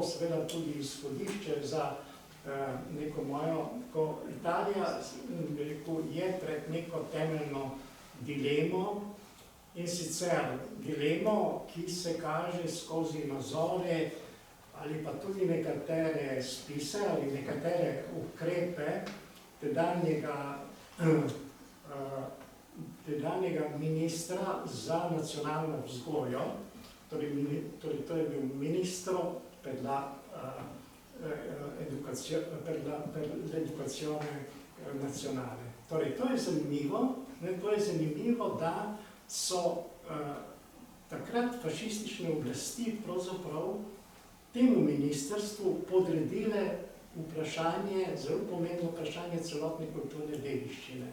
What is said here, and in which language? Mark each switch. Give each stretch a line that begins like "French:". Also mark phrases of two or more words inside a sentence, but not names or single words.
Slovenian: seveda tudi izhodišče za neko mojo, ko Italija je pred neko temeljno dilemo, in sicer dilemo, ki se kaže skozi nazore ali pa tudi nekatere spise ali nekatere ukrepe tedanjega ministra za nacionalno vzgojo, torej to je bil
Italian: ministro per l'educazione nazionale.
Slovenian: Torej, to je zanimivo, da so takrat fašistične oblasti pravzaprav temu ministrstvu podredile vprašanje, zelo pomembno vprašanje celotne kulturne dediščine.